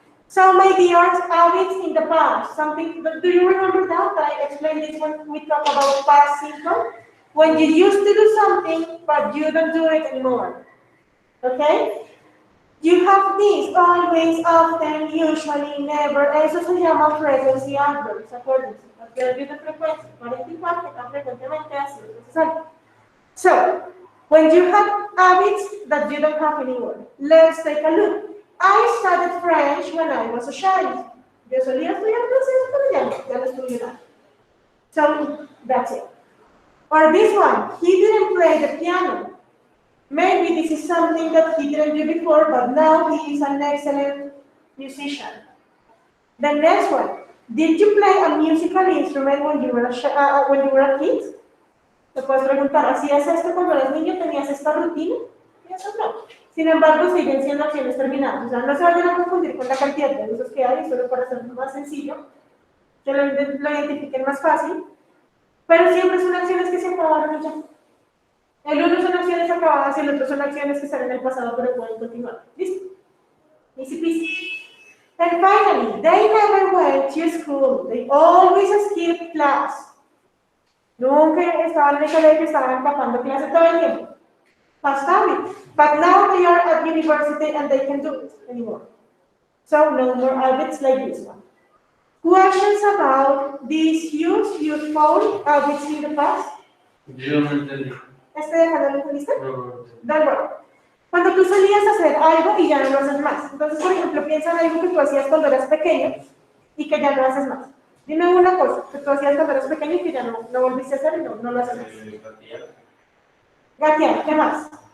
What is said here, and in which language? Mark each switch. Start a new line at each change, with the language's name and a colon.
English: So, my dears, habits in the past. Something, but do you remember that? I explained this when we talk about past simple. When you used to do something, but you don't do it anymore. Okay? You have this, always, often, usually, never.
Spanish: Eso se llama
English: frequency adverbs,
Spanish: acuérdense. Adverbios de frecuencia. 44, que tan frecuentemente así es necesario.
English: So, when you have habits that you don't have anymore, let's take a look. I studied French when I was a child.
Spanish: Yo solía estudiar francés, pero ya no estudio nada.
English: So, that's it. Or this one, he didn't play the piano. Maybe this is something that he didn't do before, but now he is an excellent musician. The next one, did you play a musical instrument when you were a kid?
Spanish: Te puedes preguntar, ¿hacías esto cuando eras niño? ¿Tenías esta rutina? Y eso no. Sin embargo, siguen siendo acciones terminadas. O sea, no se vayan a confundir con la cantidad de usos que hay, solo para hacerlo más sencillo, que lo identifiquen más fácil. Pero siempre son acciones que se acabaron y ya. El uno son acciones acabadas y el otro son acciones que están en el pasado pero pueden continuar. ¿Listo?
English: Easy peasy. And finally, they never went to school. They always skipped class.
Spanish: Nunca estaban en el colegio, estaban escapando clase todo el tiempo.
English: Past habit. But now they are at university and they can do it anymore. So no more habits like this one. Questions about these useful habits in the past?
Spanish: Yo no entendí. ¿Déjalo en lista? No. Da igual. Cuando tú solías hacer algo y ya no lo haces más. Entonces, por ejemplo, piensa en algo que tú hacías cuando eras pequeño y que ya no haces más. Dime una cosa que tú hacías cuando eras pequeño y que ya no volviste a hacer y no lo haces más. Gatear, ¿qué más?